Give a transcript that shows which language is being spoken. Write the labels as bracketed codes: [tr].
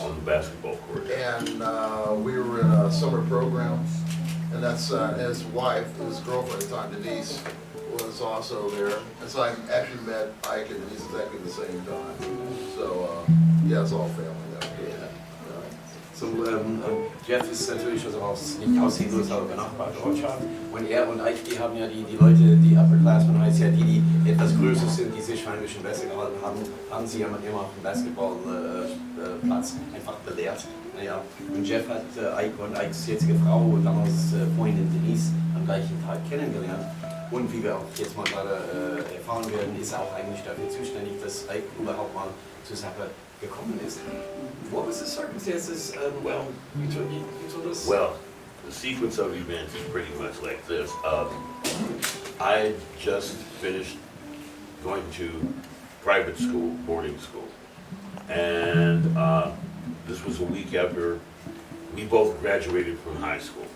[en] On the basketball court. and we were in a summer program, and that's his wife, his girlfriend at the time, Denise, was also there. And so I actually met Ike and Denise exactly at the same time. So, yeah, it's all family there. [de] So, Jeff ist natürlich also nicht aus St. Louis, aber benachbarte Ortschaft. Und er und Ike, die haben ja die Leute, die Upperclassmen heißt ja die etwas größer sind, die sich heimisch in Bässe gehalten haben sie ja immer auf dem Basketballplatz einfach belehrt. Naja, und Jeff hat Ike und Ikes jetzige Frau und damals Freundin Denise am gleichen Tag kennengelernt. Und wie wir auch jetzt mal gerade erfahren werden, ist er auch eigentlich dafür zuständig, dass Ike überhaupt mal zur Sache gekommen ist. [en] What was the circumstances? Well, you told us. Well, the sequence of events is pretty much like this. I just finished going to private school, boarding school, and this was a week after we both graduated from high school.